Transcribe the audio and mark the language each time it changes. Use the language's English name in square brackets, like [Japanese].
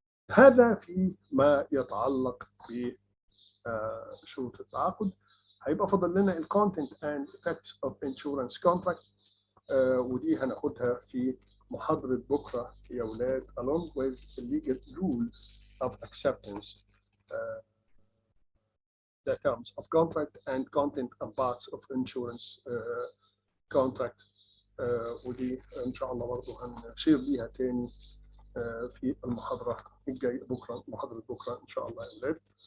[Arabic] هذا فيما يتعلق بشروط التعاقد. هيبقى فاضل لنا الكونتنت اند [English] effects of insurance contract، [Arabic] ودي هناخدها في محاضرة بكرة يا أولاد [English] along with the legal rules of acceptance, the terms of contract and content and parts of insurance contract. [Arabic] ودي إن شاء الله برضه هنشير ليها تاني في المحاضرة الجاية بكرة، محاضرة بكرة إن شاء الله يا أولاد.